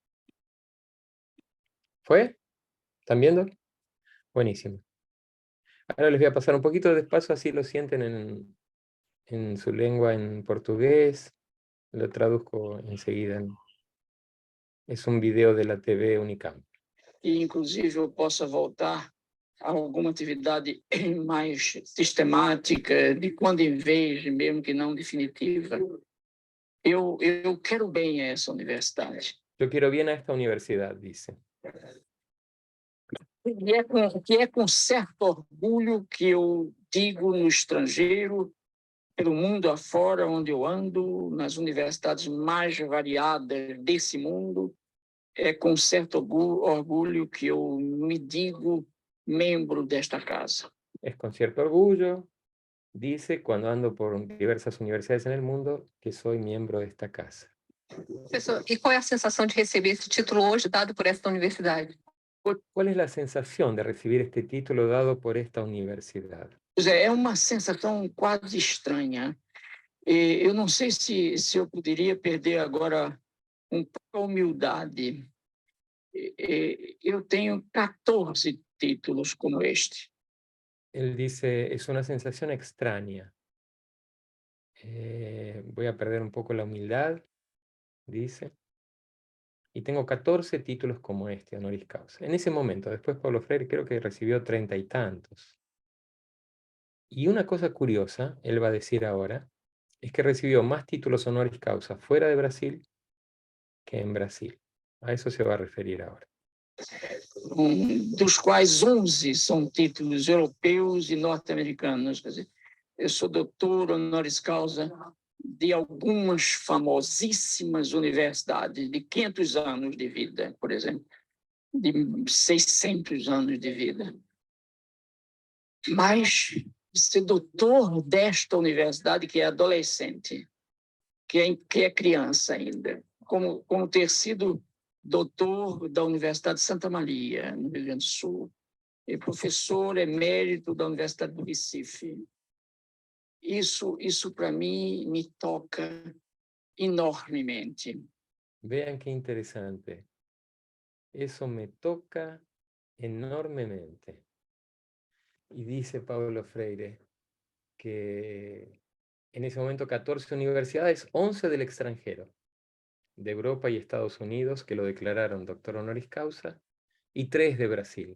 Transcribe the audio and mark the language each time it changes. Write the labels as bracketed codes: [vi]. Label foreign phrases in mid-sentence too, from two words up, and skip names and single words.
[es] ¿Fue? ¿Están viendo? Buenísimo. Ahora les voy a pasar un poquito despacio, así lo sienten en su lengua, en portugués. Lo traduzco enseguida. Es un video de la TV Unicamp. [pt] E, inclusive, eu possa voltar a alguma atividade mais sistemática, de quando em vez, mesmo que não definitiva. Eu quero bem a essa universidade. [es] Yo quiero bien a esta universidad, dice. [pt] Que é com certo orgulho que eu digo no estrangeiro, pelo mundo afora, onde eu ando, nas universidades mais variadas desse mundo, é com certo orgulho que eu me digo membro desta casa. [es] Es con cierto orgullo, dice, cuando ando por diversas universidades en el mundo, que soy miembro de esta casa. [pt] Professor, e qual é a sensação de receber esse título hoje dado por esta universidade? [es] ¿Cuál es la sensación de recibir este título dado por esta universidad? [pt] É uma sensação quase estranha. Eu não sei se eu poderia perder agora um pouco a humildade. Eu tenho 14 títulos como este. [es] Él dice, es una sensación extraña. Voy a perder un poco la humildad, dice. Y tengo 14 títulos como este, [la] honoris causa. [es] En ese momento, después Pablo Freire creo que recibió 30 y tantos. Y una cosa curiosa, él va a decir ahora, es que recibió más títulos [la] honoris causa [es] fuera de Brasil que en Brasil. A eso se va a referir ahora. [pt] Dos quais 11 são títulos europeus e norte-americanos. Quer dizer, eu sou doutor [la] honoris causa [pt] de algumas famosíssimas universidades de 500 anos de vida, por exemplo, de 600 anos de vida. Mas ser doutor desta universidade, que é adolescente, que é criança ainda, como ter sido doutor da Universidade de Santa Maria, no Rio Grande do Sul, e professor emérito da Universidade do Recife. Isso para mim, me toca enormemente. [es] Vean qué interesante. Eso me toca enormemente. Y dice Paulo Freire que en ese momento 14 universidades, 11 del extranjero, de Europa y Estados Unidos, que lo declararon doctor [la] honoris causa, [es] y 3 de Brasil.